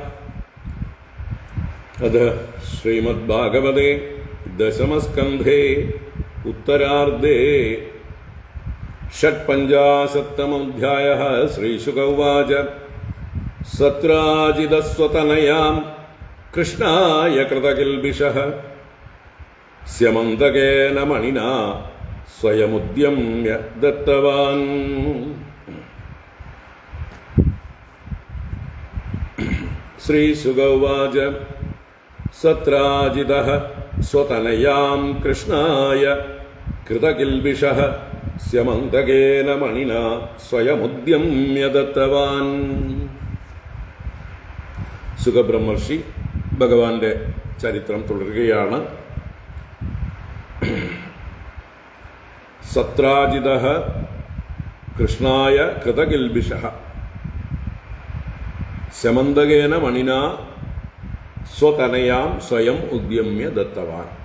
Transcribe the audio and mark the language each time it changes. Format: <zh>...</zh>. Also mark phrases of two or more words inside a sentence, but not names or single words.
<sa>അഥ ശ്രീമദ്ഭാഗവതേ ദശമസ്കന്ധേ ഉത്തരാർദ്ധേ षट्पञ्चाशत्तमोऽध्यायः श्रीशुक उवाच सत्राजिदस्वतनयां कृष्णाय कृतकिल्बिषः स्यमन्तकेन मणिना स्वयमुद्यम्य दत्तवान्। श्रीशुक उवाच सत्राजिदः स्वतनयां कृष्णाय कृतकिल्बिषः സ്യമന്തകേന മണിന സ്വയമുദ്യമ്യ ദത്തവാൻ.</sa> <ml>സുഖബ്രഹ്മർഷി ഭഗവാന്റെ ചരിത്രം തുടരുകയാണ്.</ml> <sa>സത്രാജിതഃ കൃഷ്ണായ കൃതകിൽബിഷഃ സ്യമന്തകേന മണിന സ്വതനയാം സ്വയം ഉദ്യമ്യ ദത്തവാൻ.</sa>